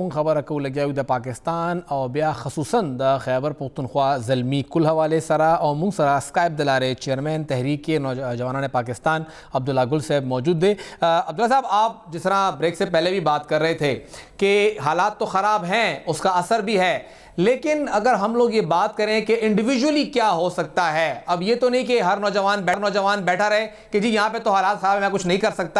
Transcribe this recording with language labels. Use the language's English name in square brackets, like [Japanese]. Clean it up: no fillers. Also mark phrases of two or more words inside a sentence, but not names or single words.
[Pashto] مونږ خبره کوو لګیاو د پاکستان او بیا خصوصا د خیبر پختونخوا زلمی کل حوالے سره, او مونږ سره اسکائپ د لارې چیئرمین تحریک جوانان پاکستان عبداللہ گل صاحب موجود دے. [Urdu] عبداللہ صاحب, آپ جس طرح بریک سے پہلے بھی بات کر رہے تھے کہ حالات تو خراب ہیں, اس کا اثر بھی ہے, لیکن اگر ہم لوگ یہ بات کریں کہ انڈیویجولی کیا ہو سکتا ہے, اب یہ تو نہیں کہ ہر نوجوان بیٹھا رہے کہ جی یہاں پہ تو حالات خراب ہے میں کچھ نہیں کر سکتا.